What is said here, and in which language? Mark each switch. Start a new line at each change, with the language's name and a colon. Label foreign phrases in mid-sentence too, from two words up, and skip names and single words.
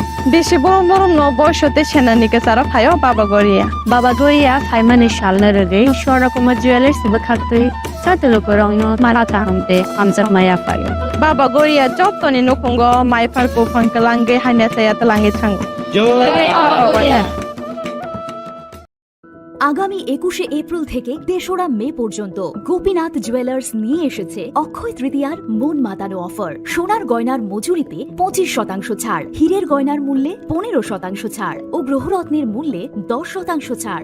Kok Borok: Beshi borom borom no boyshote senanike sara phayo Baba Goria. Baba Goria phaimani shalna rege shora kuma jewelers bakhatoi sate lukurogno marata hamte amsa maya phayo. Baba Goria jottoni nukungo mai farko fankalange hanasaya talange thang. Joy Baba Goria.
Bangla: আগামী 21শে এপ্রিল থেকে ৩রা মে পর্যন্ত গোপীনাথ জুয়েলার্স নিয়ে এসেছে অক্ষয় তৃতীয়ার মন মাতানো অফার। সোনার গয়নার মজুরিতে 25% ছাড়, হীরের গয়নার মূল্যে 15% ছাড় ও গ্রহরত্নের মূল্যে 10% ছাড়।